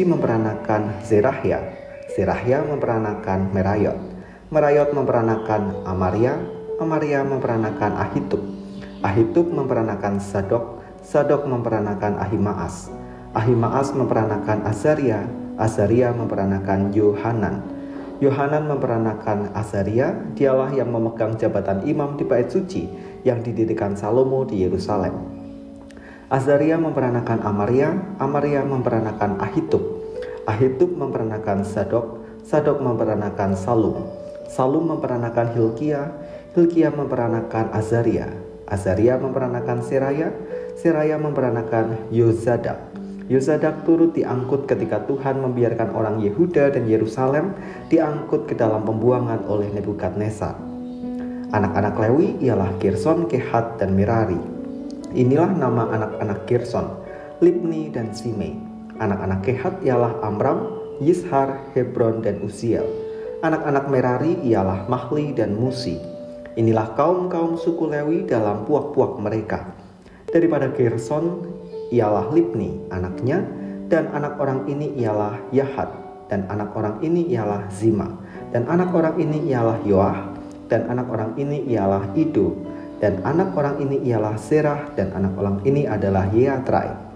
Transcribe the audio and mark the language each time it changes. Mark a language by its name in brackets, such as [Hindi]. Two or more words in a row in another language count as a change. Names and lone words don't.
[Indonesian] memperanakan Zerahya, Zerahya memperanakan Merayot, Merayot memperanakan Amaria, Amaria memperanakan Ahitub, Ahitub memperanakan Sadok, Sadok memperanakan Ahimaas, Ahimaas memperanakan Azaria, Azaria memperanakan Yohanan, Yohanan memperanakan Azaria, dialah yang memegang jabatan imam di bait suci yang didirikan Salomo di Yerusalem. Azaria memperanakan Amaria, Amaria memperanakan Ahitub, Ahitub memperanakan Sadok, Sadok memperanakan Salum, Salum memperanakan Hilkia, Hilkia memperanakan Azaria, Azaria memperanakan Seraya, Seraya memperanakan Yozadak. Yozadak turut diangkut ketika Tuhan membiarkan orang Yehuda dan Yerusalem diangkut ke dalam pembuangan oleh Nebukadnezar. Anak-anak Lewi ialah Gerson, Kehat dan Merari. Inilah nama anak-anak Gerson, Libni dan Simei. Anak-anak Kehat ialah Amram, Yishar, Hebron dan Uziel. Anak-anak Merari ialah Mahli dan Musi. Inilah kaum-kaum suku Lewi dalam puak-puak mereka. Daripada Gerson ialah Libni anaknya, dan anak orang ini ialah Yahat, dan anak orang ini ialah Zima, dan anak orang ini ialah Yoah, dan anak orang ini ialah Ido, dan anak orang ini ialah Serah, dan anak orang ini adalah Yeatrai.